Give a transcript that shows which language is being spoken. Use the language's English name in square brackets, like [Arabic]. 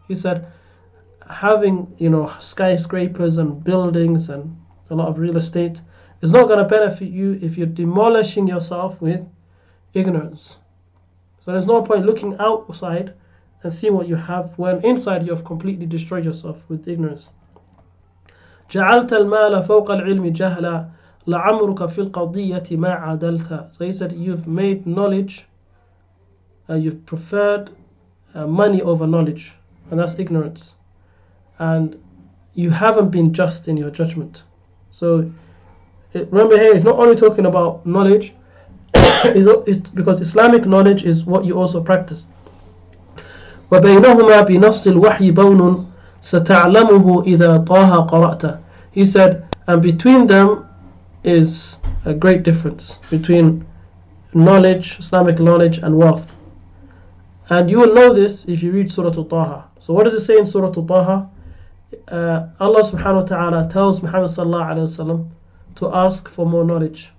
[English] He said, having skyscrapers and buildings and a lot of real estate is not going to benefit you if you're demolishing yourself with ignorance. So there's no point looking outside and seeing what you have when inside you have completely destroyed yourself with ignorance. [Arabic] جعلت المال فوق العلم جهلا لعمرك في القضية ما عدلت. [English] So he said, you've made knowledge, you've preferred money over knowledge, and that's ignorance, and you haven't been just in your judgment. So remember here, he's not only talking about knowledge because Islamic knowledge is what you also practice. [Arabic] وبينهما بنص الوحي بون ستعلمه إذا طه قرأت. [English] He said, and between them is a great difference between knowledge, Islamic knowledge, and wealth. And you will know this if you read Surah Al-Taha. So what does it say in Surah Al-Taha? Allah subhanahu wa ta'ala tells Muhammad sallallahu alayhi wa sallam to ask for more knowledge.